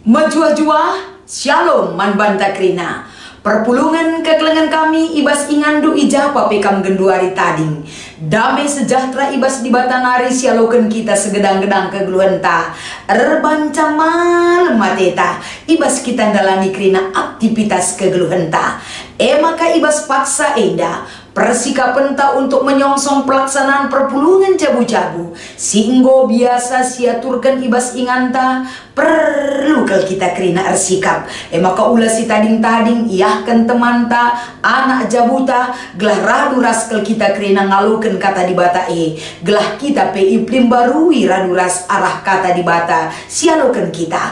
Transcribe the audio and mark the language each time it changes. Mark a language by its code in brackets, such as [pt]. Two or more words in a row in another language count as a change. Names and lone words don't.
[btx] Majua-jua, shalom man banta krina. Perpulungan kekelengan kami ibas ingandu ijapa pekam genduari tading. Damai sejahtera ibas di batanari sialoken kita segedang-gedang kegeluhenta. Erbanca malam mateta ibas kita dalani krina aktivitas kegeluhenta. Maka ibas paksa enda persikapan ta [id] untuk menyongsong pelaksanaan [btx] perpulungan cabu-cabu. Singgo biasa siaturkan ibas inganta perlu kel kita krina ersikap. Maka ulah si tading-tading iyahkan temanta anak jabuta gelah radu ras kel kita krina ngaluken kata di bata gelah kita pe iplim barui radu ras arah kata di bata sialoken kita.